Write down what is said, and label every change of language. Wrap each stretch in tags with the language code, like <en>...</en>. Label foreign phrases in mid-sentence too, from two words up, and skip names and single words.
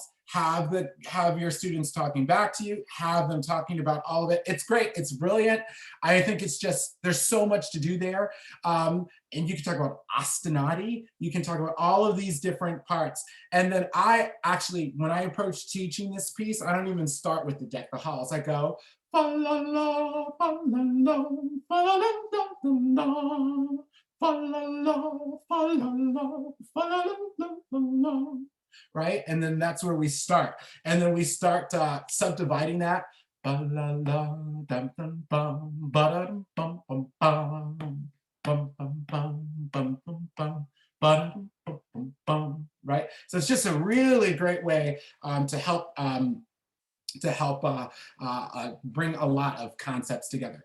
<en>Have your students talking back to you, have them talking about all of it. It's great, it's brilliant. I think it's just, there's so much to do there. And you can talk about ostinati, you can talk about all of these different parts. And then I actually, when I approach teaching this piece, I don't even start with the deck the halls. I go, fa la la, fa la la, fa la la la la, fa la la, fa la la, fa la la la la. Right? And then that's where we start. And then we start subdividing that. Right? So it's just a really great way to help bring a lot of concepts together.</en>